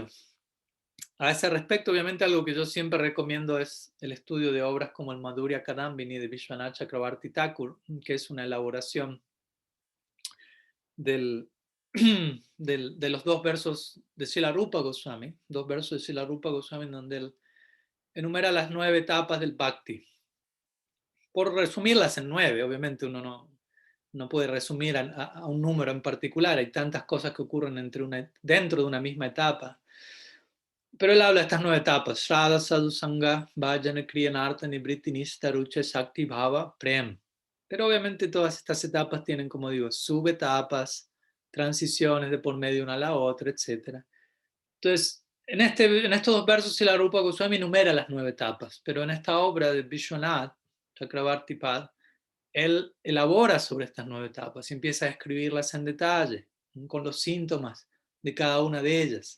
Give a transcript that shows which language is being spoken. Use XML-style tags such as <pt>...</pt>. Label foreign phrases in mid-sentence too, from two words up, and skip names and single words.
<es>A ese respecto, obviamente, algo que yo siempre recomiendo es el estudio de obras como el Madhurya Kadambini de Vishwanath Chakravarti Thakur, que es una elaboración de los dos versos de Srila Rupa Goswami, dos versos de Srila Rupa Goswami, en donde él enumera las 9 etapas del Bhakti. Por resumirlas en 9, obviamente uno no puede resumir a un número en particular, hay tantas cosas que ocurren dentro de una misma etapa. Pero él habla de estas 9 etapas:</es> <sa>श्रद्धा, साधु, सङ्ग, भजन, क्रिया, अनर्थ, निवृत्ति, निष्ठा, रुचि, शक्ति, भाव, प्रेम.</sa> <es>Pero obviamente todas estas etapas tienen, como digo, subetapas, transiciones de por medio una a la otra, etc. Entonces, En estos dos versos, Srila Rupa Goswami enumera las 9 etapas, pero en esta obra de Vishwanath Chakravarti Pad, él elabora sobre estas 9 etapas y empieza a escribirlas en detalle, con los síntomas de cada una de ellas.</es>